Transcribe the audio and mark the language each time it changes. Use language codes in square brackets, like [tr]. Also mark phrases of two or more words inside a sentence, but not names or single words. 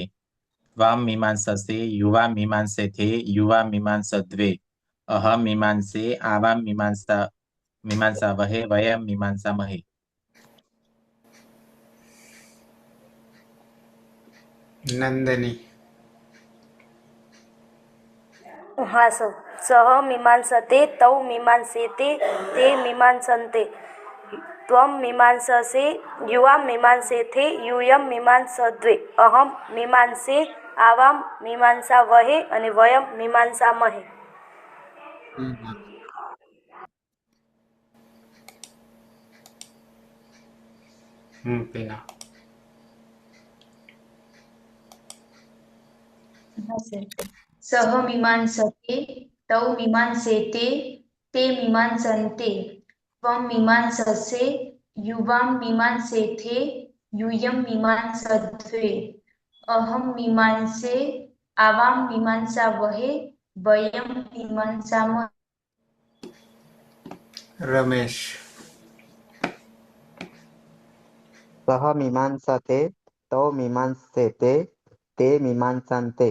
[sa] त्वां मीमांससे युवां मीमांसेथे युवां मीमांसद्वे. अहं मीमांसे आवां मीमांसावहे वयं मीमांसामहे. नंदनी. [gu] હા સર. [sa] सः मीमांसते तौ मीमांसेते ते मीमांसन्ते त्वं मीमांससे युवां मीमांसेथे यूयं मीमांसद्वे. अहं मीमांसे आवां मीमांसावहे અને वयं मीमांसामहे. पीना. [gu] હા સર. [sa] सः मीमांसते तौ मीमांसेते ते मीमांसन्ते त्वं मीमांससे युवां मीमांसेथे यूयं मीमांसद्वे. अहं मीमांसे आवां मीमांसावहे वयं मीमांसामहे. रमेश. सः मीमांसते तौ मीमांसेते ते मीमांसन्ते.